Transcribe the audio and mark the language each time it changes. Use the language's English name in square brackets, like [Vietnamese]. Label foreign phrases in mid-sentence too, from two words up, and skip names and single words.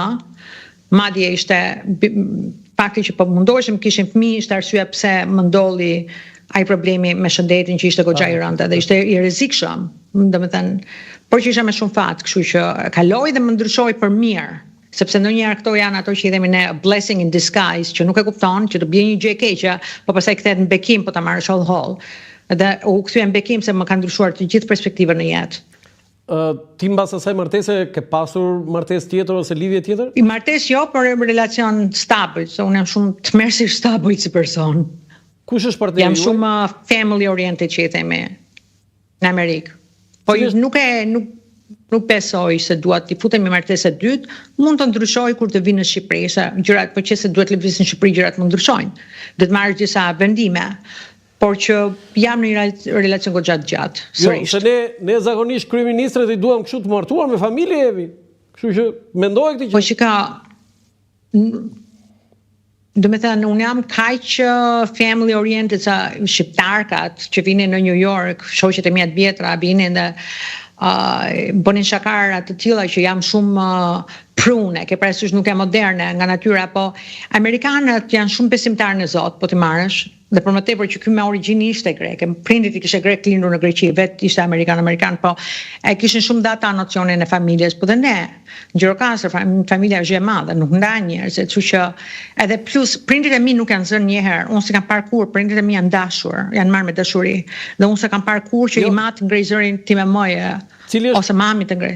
[Albanian] Madje ishte fakti që po mundoheshim kishim fëmijë, ishte arsyeja pse më ndolli ai problemi me shëndetin që ishte goxha i rëndë dhe ishte i rrezikshëm, domethënë, por që isha me shumë fat, kështu që kaloi dhe më ndryshoi për mirë. Sepse ndonjëherë këto janë ato që i themi ne [English] a blessing in disguise, [Albanian] që nuk e kupton, që të bie një gjë e keqe, po pastaj kthehet në bekim, po ta marrësh holl. Dhe u kthye në bekim se më ka ndryshuar të gjithë perspektivën në jetë. Ti mbas asaj martese ke pasur martesë tjetër ose lidhje tjetër? I martesë jo, por relacion stabil, se unë jam shumë tmerrësisht stabil si person. Kush është partneri juaj? Jam shumë [English] family oriented [Albanian] që i themi në Amerikë. Po nuk besoj se duat t'i futem në martesë e dytë, mund të ndryshoj kur të vinë në Shqipëri, se gjërat, po që se duhet lëvizin në Shqipëri, gjërat mund ndryshojnë. Do të marrësh disa vendime, por që jam në një relacion goxha të gjatë. Jo, se ne zakonisht kryeministrat i duam kështu të martuar me familje Evi. Kështu që mendoj këtë gjë. Po që ka do me thënë, unë jam kaq [English] family oriented [Albanian] sa shqiptarkat që vinin në New York, shoqet e mia të vjetra vinin dhe bënin shakara të tilla që jam shumë prune, ke parasysh nuk e moderne nga natyra, po amerikanët janë shumë besimtarë në Zot, po ti marrësh, dhe për më tepër që ky me origjinë ishte greke, prindit i kishte grek, lindur në Greqi, vetë ishte amerikan, po e kishin shumë data nocionin e familjes, po dhe ne, në Gjirokastër, familja është e madhe, nuk ndan njerëz, kështu që edhe plus prindit e mi nuk janë zënë një herë, unë s'kam parë kur, prindit e mi janë dashur, janë marrë me dashuri, dhe unë s'kam parë kur që i mat ngrej zërin tim e moje, ose mami të ngrej.